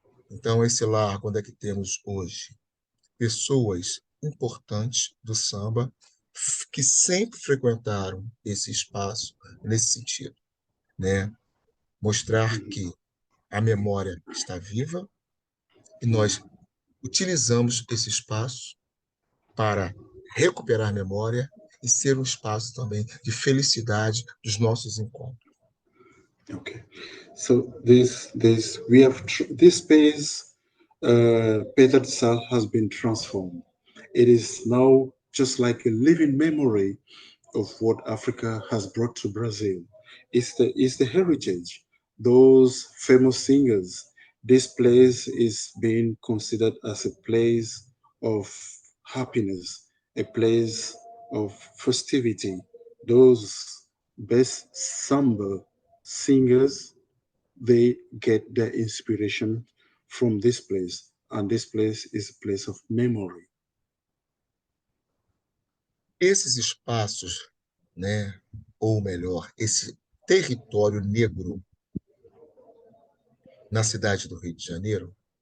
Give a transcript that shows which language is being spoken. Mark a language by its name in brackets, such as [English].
[Portuguese] Então, esse largo, onde é que temos hoje pessoas importantes do samba que sempre frequentaram esse espaço nesse sentido, né? Mostrar que a memória está viva e nós utilizamos esse espaço para recuperar memória e ser um espaço também de felicidade dos nossos encontros. [English] Okay, so this space, Peter Sal has been transformed. It is now just like a living memory of what Africa has brought to Brazil. It's the heritage, those famous singers. This place is being considered as a place of happiness, a place of festivity. Those best samba singers, they get their inspiration from this place, and this place is a place of memory. [Portuguese] Esses espaços, né, ou melhor, esse território negro na cidade do Rio de Janeiro,